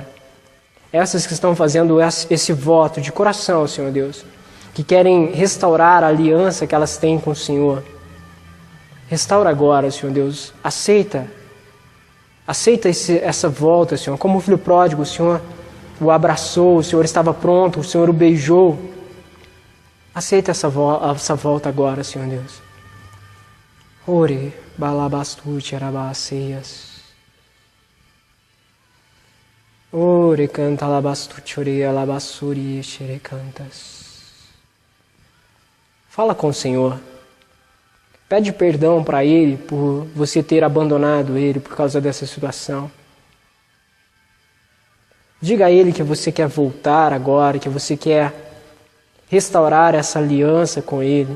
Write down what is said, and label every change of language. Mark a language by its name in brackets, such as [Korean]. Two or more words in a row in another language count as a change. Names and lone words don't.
[Portuguese] Essas que estão fazendo esse voto de coração, Senhor Deus, que querem restaurar a aliança que elas têm com o Senhor. Restaura agora, Senhor Deus. Aceita essa volta, Senhor. Como o filho pródigo, o Senhor o abraçou, o Senhor estava pronto, o Senhor o beijou. Aceita essa volta agora, Senhor Deus. Ore, balabastute, arabaceias. Ore, canta, alabastute, ore, alabassuri, xerecantas. Fala com o Senhor. Pede perdão para Ele por você ter abandonado Ele por causa dessa situação. Diga a Ele que você quer voltar agora, que você quer restaurar essa aliança com Ele.